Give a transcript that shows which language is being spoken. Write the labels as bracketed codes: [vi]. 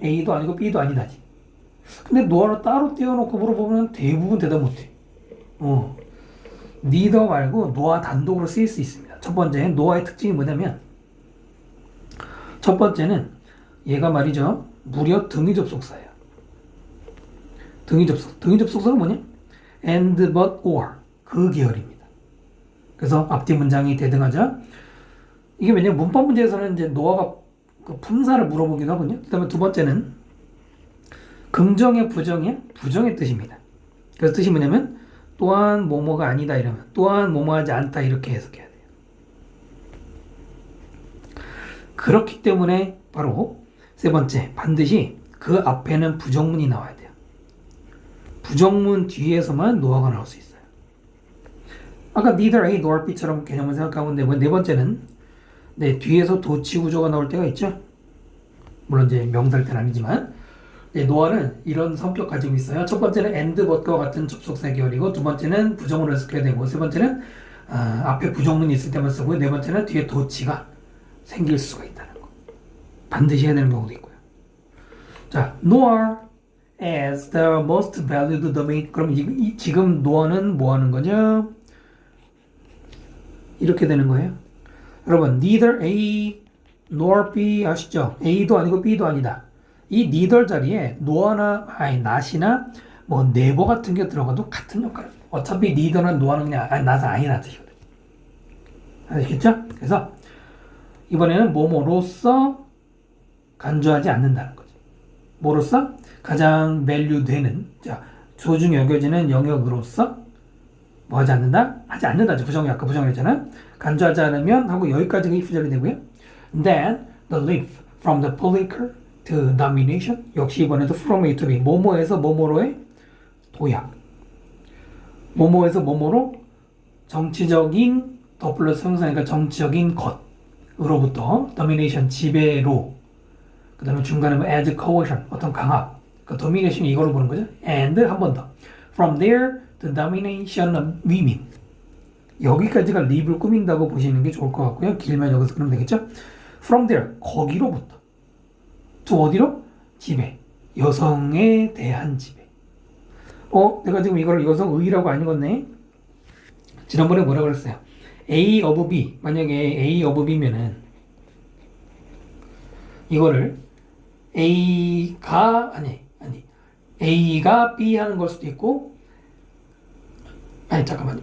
[ko] A도 아니고 B도 아니다지. 근데 노아를 따로 떼어놓고 물어보면 대부분 대답 못해. neither 말고 노아 단독으로 쓰일 수 있습니다. 첫 번째 노아의 특징이 뭐냐면 첫 번째는 얘가 말이죠. 무려 등위 접속사예요. 등위 접속사가 뭐냐? and, but, or 그 계열입니다. 그래서 앞뒤 문장이 대등하죠. 이게 왜냐면 문법 문제에서는 이제 노아가 그 품사를 물어보기도 하거든요. 그 다음에 두 번째는 긍정의 부정의 뜻입니다. 그래서 뜻이 뭐냐면 또한 뭐뭐가 아니다 이러면 또한 뭐뭐하지 않다 이렇게 해석해야 돼요. 그렇기 때문에 바로 세 번째 반드시 그 앞에는 부정문이 나와야 돼요. 부정문 뒤에서만 노아가 나올 수 있어요. 아까 neither A nor B처럼 개념을 생각하면 되고 네 번째는 뒤에서 도치 구조가 나올 때가 있죠. 물론 이제 명사일 때는 아니지만 노아는 이런 성격 가지고 있어요. 첫 번째는 and but과 같은 접속사 계열이고 두 번째는 부정문을 써야 되고 세 번째는 앞에 부정문이 있을 때만 쓰고 네 번째는 뒤에 도치가 생길 수가 있다는 거. 반드시 해야 되는 경우도 있고요. [en] 자, nor as the most valued domain. [ko] 그럼 지금 nore는 뭐 하는 거죠? 이렇게 되는 거예요. 여러분, neither A nor B 아시죠? A도 아니고 B도 아니다. 이 neither 자리에 nore나 not이나 뭐 never 같은 게 들어가도 같은 역할을. 어차피 neither는 nore는 그냥 not은 아니라는 뜻이거든. 아시겠죠? 그래서 이번에는 뭐뭐로서 간주하지 않는다는 거지. 뭐로서? 가장 value 되는, 자, 소중히 여겨지는 영역으로서 뭐 하지 않는다? 하지 않는다죠. 부정이 아까 부정했잖아. 간주하지 않으면 하고 여기까지가 if절이 되고요. [en] Then the leap from the political to domination [ko] 역시 이번에도 from A to B 뭐뭐에서 뭐뭐로의 도약 뭐뭐에서 뭐뭐로 정치적인 더 플러스 형상이니까 정치적인 것으로부터 domination 지배로 그 다음에 중간에 뭐 as coercion 어떤 강압 그 domination 이걸로 보는 거죠. And 한 번 더 [en] from there to domination of women [ko] 여기까지가 립을 꾸민다고 보시는 게 좋을 것 같고요. 길면 여기서 그러면 되겠죠. From there 거기로부터 to 어디로? 지배 여성에 대한 지배 내가 지금 이걸 여성의라고 안 읽었네. 지난번에 뭐라 그랬어요? A of B 만약에 A of B면은 이거를 A가 아니 A가 B 하는 걸 수도 있고 잠깐만요.